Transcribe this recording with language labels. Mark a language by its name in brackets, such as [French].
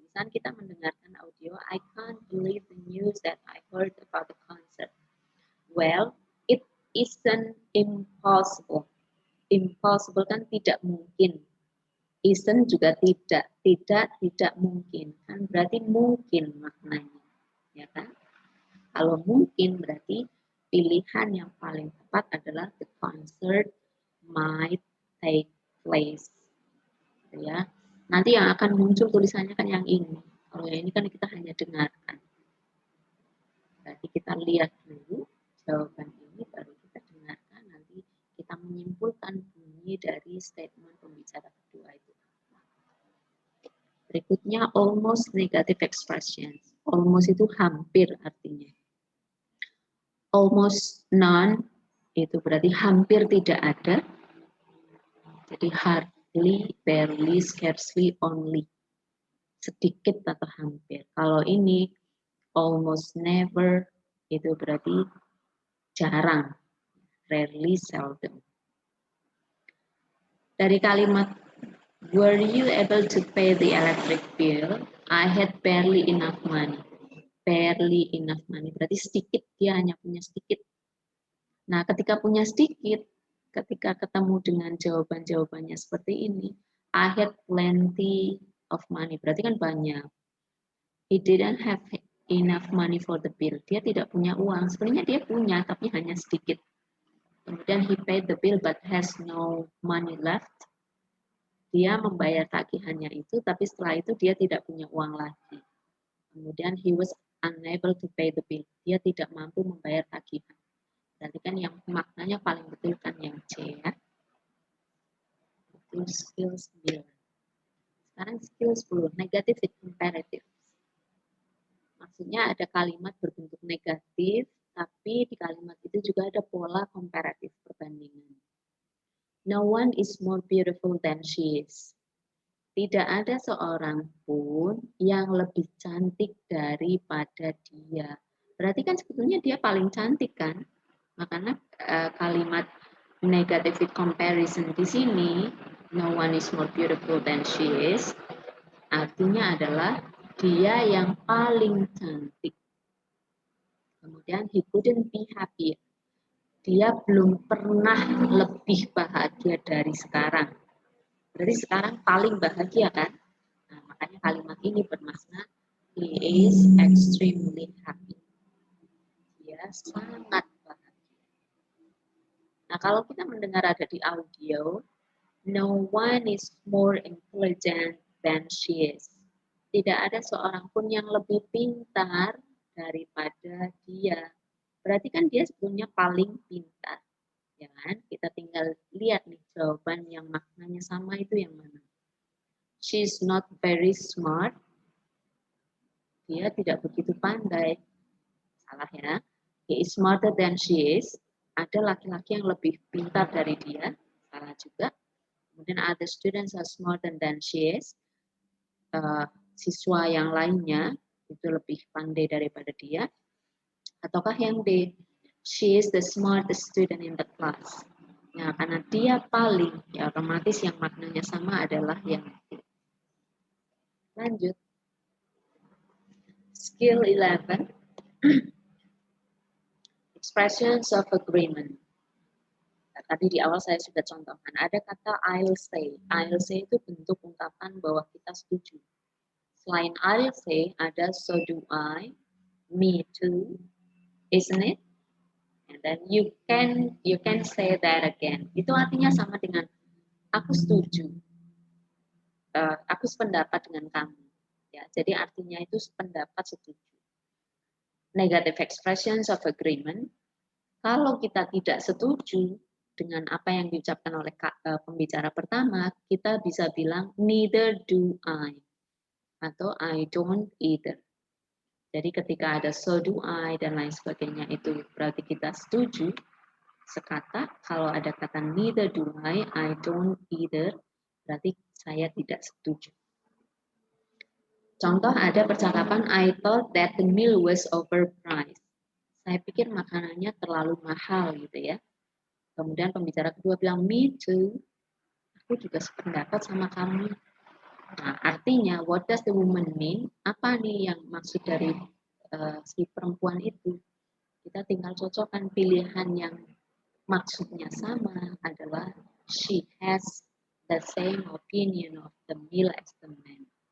[Indonesian] Misalnya kita mendengarkan audio, [English] I can't believe the news that I heard about the concert. Well, it isn't impossible. [Indonesian] Impossible kan tidak mungkin. Isn't juga tidak mungkin. Kan berarti mungkin maknanya. Ya kan? Kalau mungkin berarti pilihan yang paling tepat adalah [English] the concert might take place. [Indonesian] Ya. Nanti yang akan muncul tulisannya kan yang ini. Kalau yang ini kan kita hanya dengarkan. Berarti kita lihat dulu jawaban ini, baru kita dengarkan. Nanti kita menyimpulkan bunyi dari statement pembicara kedua itu. [English] Berikutnya almost negative expressions. Almost itu hampir artinya. [Indonesian] Almost none itu berarti hampir tidak ada. [English] Jadi hardly, barely, scarcely, only. [Indonesian] Sedikit atau hampir. Kalau ini almost never itu berarti jarang. [English] Rarely, seldom. [Indonesian] Dari kalimat [English] were you able to pay the electric bill? I had barely enough money. Barely enough money. [Indonesian] Berarti sedikit, dia hanya punya sedikit. Nah, ketika punya sedikit, ketika ketemu dengan jawaban-jawabannya seperti ini, [English] I had plenty of money. [Indonesian] Berarti kan banyak. [English] He didn't have enough money for the bill. [Indonesian] Dia tidak punya uang. Sebenarnya dia punya, tapi hanya sedikit. Kemudian [English] he paid the bill but has no money left. [Indonesian] Dia membayar tagihannya itu, tapi setelah itu dia tidak punya uang lagi. [English] Kemudian he was unable to pay the bill. [Indonesian] Dia tidak mampu membayar tagihan. Berarti kan yang maknanya paling betul kan yang C ya. Itu skill 9. Sekarang skill 10, negative with comparative. Maksudnya ada kalimat berbentuk negatif, tapi di kalimat itu juga ada pola komparatif perbandingan. [English] No one is more beautiful than she is. [Indonesian] Tidak ada seorang pun yang lebih cantik daripada dia. Berarti kan sebetulnya dia paling cantik kan? Makanya kalimat negative with comparison di sini, [English] no one is more beautiful than she is, [Indonesian] artinya adalah dia yang paling cantik. [English] Kemudian he couldn't be happier. [Indonesian] Dia belum pernah lebih bahagia dari sekarang. Berarti sekarang paling bahagia kan? Nah, makanya kalimat ini bermakna [English] he is extremely happy. [Indonesian] Dia sangat bahagia. Nah, kalau kita mendengar ada di audio, [English] no one is more intelligent than she is. [Indonesian] Tidak ada seorang pun yang lebih pintar daripada dia. Berarti kan dia sebetulnya paling pintar. Ya kan? Kita tinggal lihat nih jawaban yang maknanya sama itu yang mana. [English] She's not very smart. [Indonesian] Dia tidak begitu pandai. Salah ya. [English] He is smarter than she is. [Indonesian] Ada laki-laki yang lebih pintar dari dia. Salah juga. Kemudian [English] other students are smarter than she is. [Indonesian] Siswa yang lainnya itu lebih pandai daripada dia. Ataukah yang D? [English] She is the smartest student in the class. [Indonesian] Nah, karena dia paling, ya otomatis yang maknanya sama adalah yang D. Lanjut. Skill 11. [English] Expressions of agreement. [Indonesian] Nah, tadi di awal saya sudah contohkan. Ada kata I'll say. I'll say itu bentuk ungkapan bahwa kita setuju. Selain I'll say, ada [English] so do I, me too, isn't it? And then you can say that again. [Indonesian] Itu artinya sama dengan aku setuju. Aku sependapat dengan kamu. Ya, jadi artinya itu sependapat setuju. [English] Negative expressions of agreement. [Indonesian] Kalau kita tidak setuju dengan apa yang diucapkan oleh pembicara pertama, kita bisa bilang [English] neither do I. [Indonesian] Atau [English] I don't either. [Indonesian] Jadi ketika ada so do I dan lain sebagainya itu berarti kita setuju sekata. Kalau ada kata [English] neither do I don't either, [Indonesian] berarti saya tidak setuju. Contoh ada percakapan [English] I thought that the meal was overpriced. [Indonesian] Saya pikir makanannya terlalu mahal gitu ya. Kemudian pembicara kedua bilang [English] me too. [Indonesian] Aku juga sependapat sama kamu. Nah, artinya, [English] what does the woman mean? [Indonesian] Apa nih yang maksud dari si perempuan itu? Kita tinggal cocokkan pilihan yang maksudnya sama adalah [English] she has the same opinion of the meal as the man.